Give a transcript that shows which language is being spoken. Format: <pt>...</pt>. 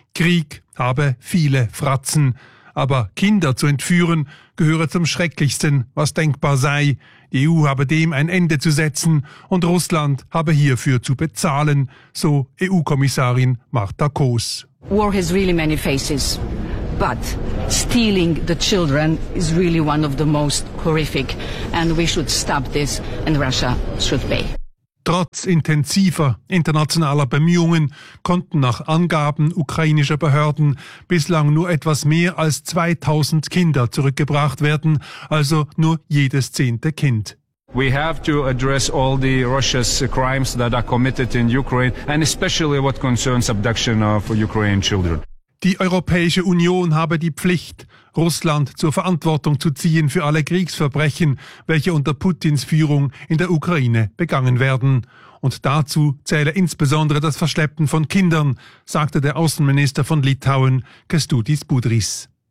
<de>Krieg habe viele Fratzen. Aber Kinder zu entführen, gehöre zum Schrecklichsten, was denkbar sei. Die EU habe dem ein Ende zu setzen und Russland habe hierfür zu bezahlen, so EU-Kommissarin Marta Kos.</de> <en>War has really many faces. But stealing the children is really one of the most horrific and we should stop this and Russia should pay.</en> <de>Trotz intensiver internationaler Bemühungen konnten nach Angaben ukrainischer Behörden bislang nur etwas mehr als 2000 Kinder zurückgebracht werden, also nur jedes zehnte Kind.</de> <en>We have to address all the Russia's crimes that are committed in Ukraine and especially what concerns abduction of Ukrainian children.</en> <de>Die Europäische Union habe die Pflicht, Russland zur Verantwortung zu ziehen für alle Kriegsverbrechen, welche unter Putins Führung in der Ukraine begangen werden. Und dazu zähle insbesondere das Verschleppen von Kindern, sagte der Außenminister von Litauen, Kęstutis Budrys.</de>